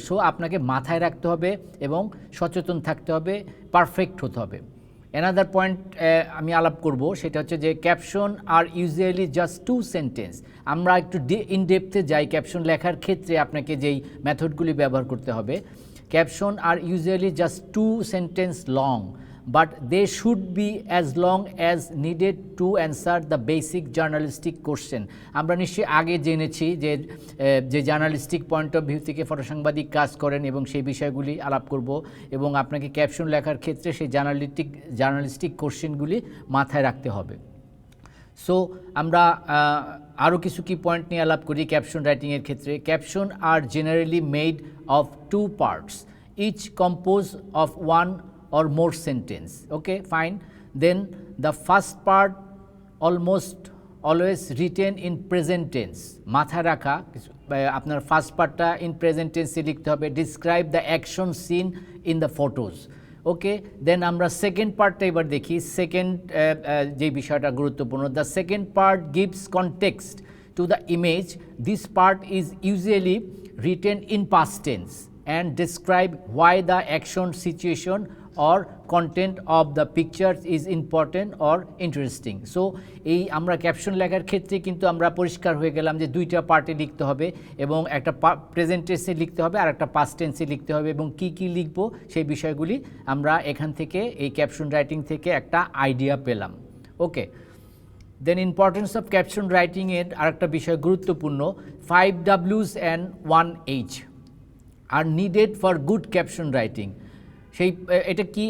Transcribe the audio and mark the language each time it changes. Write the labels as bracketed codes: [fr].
[bn] So আপনাকে মাথায় রাখতে হবে এবং সচেতন থাকতে হবে, পারফেক্ট হতে হবে। অ্যানাদার পয়েন্ট আমি আলাপ করব, সেটা হচ্ছে যে [en] Caption are usually just 2 sentence. [bn] আমরা একটু ইন ডেপথে যাই ক্যাপশন লেখার ক্ষেত্রে আপনাকে যেই মেথডগুলি ব্যবহার করতে হবে। [en] Caption are usually just 2 sentence long, but they should be as long as needed to answer the basic journalistic question. [bn] আমরা নিশ্চয়ই আগে জেনেছি যে জার্নালিস্টিক পয়েন্ট অফ ভিউ থেকে ফটোসাংবাদিক কাজ করেন এবং সেই বিষয়গুলি আলাপ করব এবং আপনাকে ক্যাপশন লেখার ক্ষেত্রে সেই জার্নালিস্টিক কোশ্চেনগুলি মাথায় রাখতে হবে। সো আমরা আরও কিছু কি পয়েন্ট নিয়ে আলাপ করি ক্যাপশন রাইটিংয়ের ক্ষেত্রে। [en] Caption are generally made of 2 parts, each composed of 1 or more sentence. Okay, fine. Then the first part almost always written in present tense. [bn] মাথা রাখা আপনার ফার্স্ট পার্টটা ইন প্রেজেন্ট টেন্সে লিখতে হবে। [en] Describe the action scene in the photos. Okay, then [bn] আমরা second পার্টটা এবার দেখি। সেকেন্ড যে বিষয়টা গুরুত্বপূর্ণ, [en] The second part gives context to the image. This part is usually written in past tense and describe why the action, situation or content of the pictures is important or interesting. [bn] So এই আমরা caption লেখার ক্ষেত্রে কিন্তু আমরা পরিষ্কার হয়ে গেলাম যে 2টা পার্টে লিখতে হবে এবং একটা প্রেজেন্ট টেন্সে লিখতে হবে আর একটা পাস্ট টেন্সে লিখতে হবে এবং কি লিখব সেই বিষয়গুলি আমরা এখান থেকে এই ক্যাপশন রাইটিং থেকে একটা আইডিয়া পেলাম। [en] okay, then importance of caption রাইটিংয়ের [bn] আরেকটা বিষয় গুরুত্বপূর্ণ, [en] 5 W's and 1 H are needed for good caption writing. [bn] এটা কি?